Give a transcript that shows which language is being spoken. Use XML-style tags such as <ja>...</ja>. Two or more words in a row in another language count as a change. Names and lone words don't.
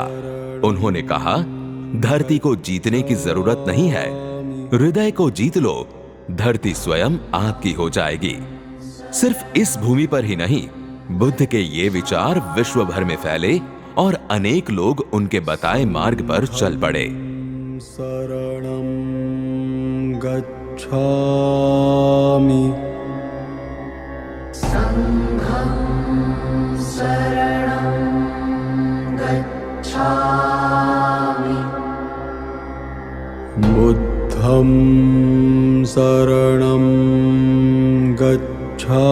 <hi>उन्होंने कहा, धरती को जीतने की जरूरत नहीं है, हृदय को जीत लो, धरती स्वयं आपकी हो जाएगी। सिर्फ इस भूमि पर ही नहीं, बुद्ध के ये विचार विश्व भर में फैले और अनेक लोग उनके बताए मार्ग पर चल पड़े।</hi> <pi>शरणं गच्छामि, संघं शरणं गच्छामि, बुद्धं शरणं गच्छामि,</pi>